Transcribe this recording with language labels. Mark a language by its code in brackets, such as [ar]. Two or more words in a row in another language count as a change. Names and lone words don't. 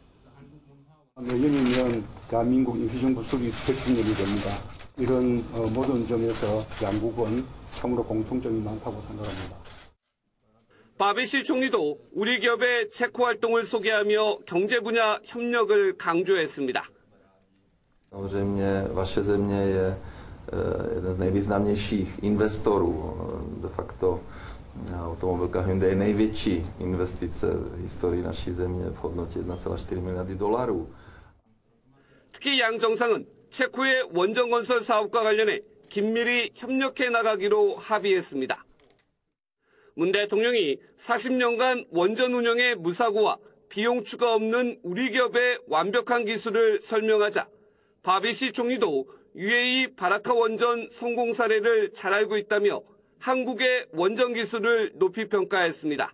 [ko] 내년이면 대한민국 임시정부 수립 100주년이 됩니다. 이런 모든 점에서 양국은 참으로 공통점이 많다고 생각합니다. 바비시 총리도 우리 기업의 체코 활동을 소개하며 경제 분야 협력을 강조했습니다. [cs] Samozřejmě vaše země je jeden z nejvýznamnějších investorů. De facto automobilka Hyundai je největší investice v historii naší země v hodnotě 1,4 miliardy dolarů. [ko] 특히 양 정상은 체코의 원전 건설 사업과 관련해 긴밀히 협력해 나가기로 합의했습니다. 문 대통령이 40년간 원전 운영의 무사고와 비용 추가 없는 우리 기업의 완벽한 기술을 설명하자 바비시 총리도 UAE 바라카 원전 성공 사례를 잘 알고 있다며 한국의 원전 기술을 높이 평가했습니다.